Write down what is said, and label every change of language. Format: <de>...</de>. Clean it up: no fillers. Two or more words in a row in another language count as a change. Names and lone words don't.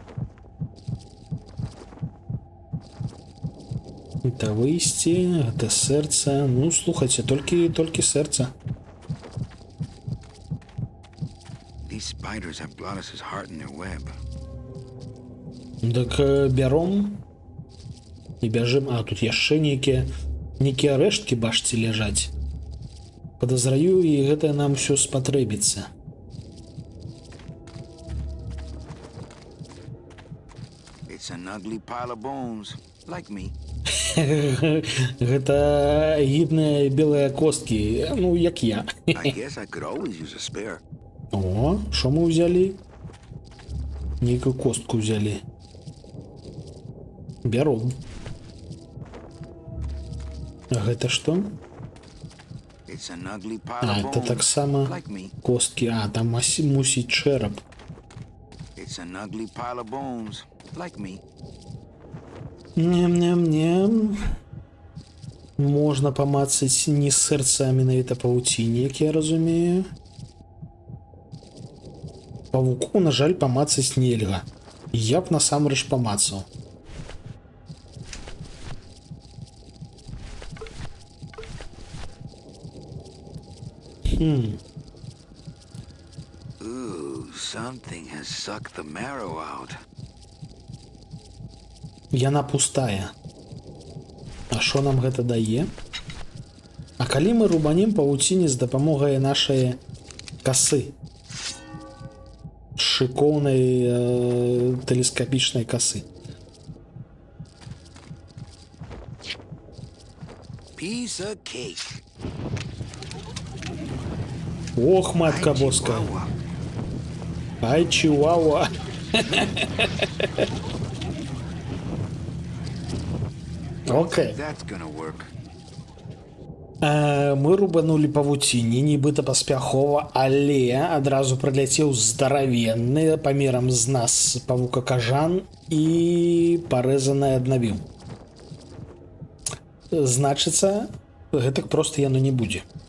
<be>Это выйсці, гэта сэрца. Ну, слухайце, толькі сэрца.</be> <en>These spiders have Glottis's heart in their web.</en> <be>Так бяром і бяжым. А, тут яшчэ нейкія рэшткі, бачце, ляжаць. Падазраю, і гэта нам усё спатрэбіцца.</be> <en>It's an ugly pile of bones, like me.</en> <be>Гэта гідныя белыя косткі, ну, як я.</be> <en>I guess I could always use a spare.</en> <uk>О, що ми взяли?</uk> <be>Нейкую костку взяли. Бяром. А гэта што?</be> <en>It's an ugly pile А, of</en> <ru>это</ru> <en>bones,</en> <be>так само</be> <en>like me.</en> <be>косткі. А, там мусить череп.</be> <en>It's an ugly pile of bones, like me. Ням-ням-ням.</en> <be>Можна помацаць не сэрца, а менавіта павуцінне, як я разумею. Павуку, на жаль, помацаць нельга. Я б насамрэч помацаў.</be> <en>Ooh, something has sucked the marrow out.</en> <be>Яна пустая. А що нам гэта дае? А калі мы рубанем павуцінне з дапамогай нашай касы? Шыкоўнай тэлескапічнай касы.</be> <en>Piece of cake.</en> <be>Ох,</be> <pl>Matka Boska.</pl> <en>Chihuahua.</en> <be>Ай, чиуауа. Окей.</be> <en>That's gonna work.</en> <be>Мы рубанули павуцінне, нібыта паспяхова, але адразу прыляцеў здаравенны памерам з нас павука-кажан і парэзаны аднавіў. Значыцца, гэтак проста яно не будзе.</be>